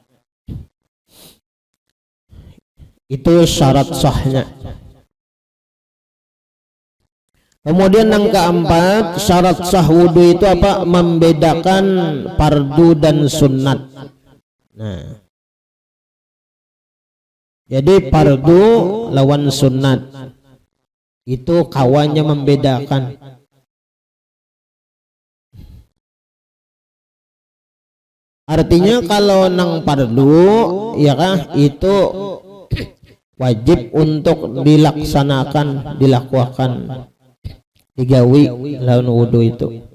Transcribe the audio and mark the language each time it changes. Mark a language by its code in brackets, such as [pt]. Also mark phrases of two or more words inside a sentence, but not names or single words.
[id] Itu syarat sahnya. Kemudian yang keempat, syarat sah wudu itu apa? Membedakan fardu dan sunnat. [bjn] Nah, jadi fardu lawan sunnat itu kawannya membedakan. Artinya kalau nang fardu ya kah, itu wajib untuk dilaksanakan, dilakukan, digawi lawan wudu itu.